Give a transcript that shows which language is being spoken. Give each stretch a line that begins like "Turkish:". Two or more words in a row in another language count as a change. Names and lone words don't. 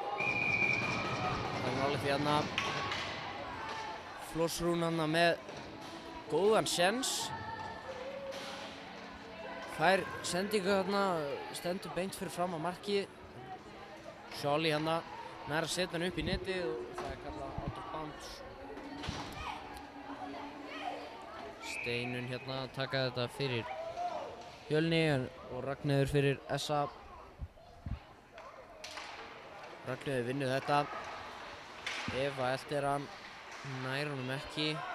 Icelandic: Það er nálega því hérna Flossrún hérna með góðan séns. Fær sendingu hérna, stendur beint fyrir fram á markið. Soli hérna nær að setja hann upp í netið og það er kallað
English: out of bounds.
Icelandic: Steinun hérna að taka þetta fyrir Fjölni og Ragnheiður fyrir Essa. Ragnheiður vinnur þetta. Eva eltir hann, nær honum ekki.